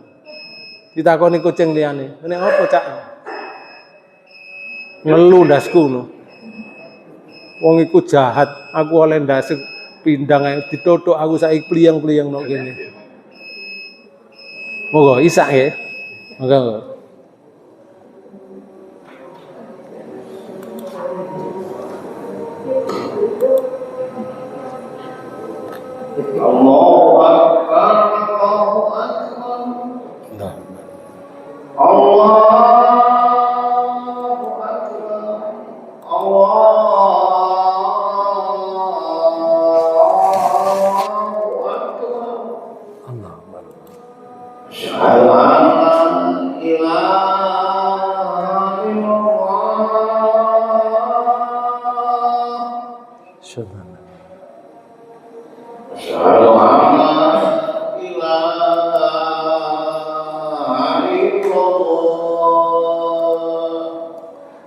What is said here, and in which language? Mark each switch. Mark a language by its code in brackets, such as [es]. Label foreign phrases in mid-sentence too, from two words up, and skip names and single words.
[jv] Ditakoni kucing liyane, "Nek apa, Cak?" Ngelu ndasku no. Wong iku jahat, aku oleh ndas pindang ae ditotok aku saiki pliyeng-pliyeng nok kene. Moga isak ya. Moga. [ar] الله أكبر، الله أكبر. [jv] Nah. [ar] الله أكبر. الله أكبر. الله أكبر. أشهد أن لا إله إلا الله. Subhanallah. أشهد أن لا إله إلا الله.